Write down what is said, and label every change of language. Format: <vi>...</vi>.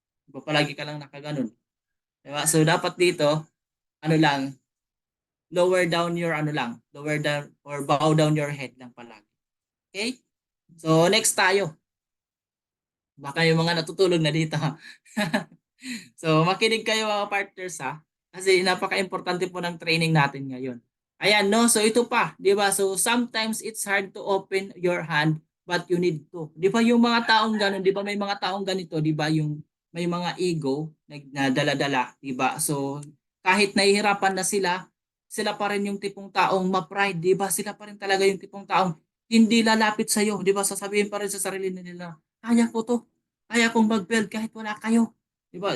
<tl>'Di ba? Palagi ka lang nakaganon. 'Di ba? So dapat dito lang,</tl> <en>lower down your lower down or bow down your head</en> <tl>lang palagi. Okay? So next tayo. Baka yung mga natutulog na dito. So makinig kayo mga partners ha. Kasi napaka-importante po ng training natin ngayon. Ayan no, so ito pa, 'di ba?</tl> <en>So sometimes it's hard to open your hand but you need to.</en> <tl>'Di ba yung mga taong ganun, 'di ba may mga taong ganito, 'di ba yung may mga ego na dala-dala, 'di ba? So kahit nahihirapan na sila, sila pa rin yung tipong taong ma-pride, 'di ba? Sila pa rin talaga yung tipong taong hindi lalapit sa iyo, 'di ba? Sasabihin pa rin sa sarili nila, kaya ko 'to. Kaya kong mag-build kahit wala kayo. 'Di ba?</tl>